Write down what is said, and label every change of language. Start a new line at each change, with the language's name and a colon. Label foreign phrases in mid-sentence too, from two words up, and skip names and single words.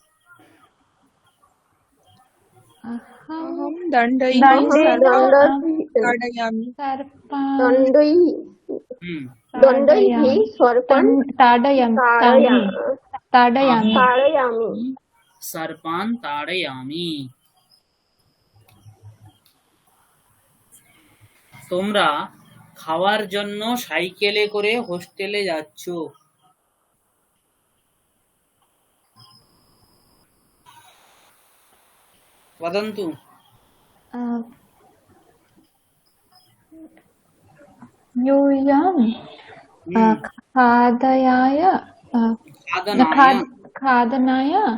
Sanskrit: अहं दण्डैः सर्पान् ताडयामि सर्पान् ताडयामि
Bangla: তোমরা খাওয়ার জন্য সাইকেলে করে হোস্টেলে যাচ্ছ वदन्तु
Sanskrit: यूयं खादनाय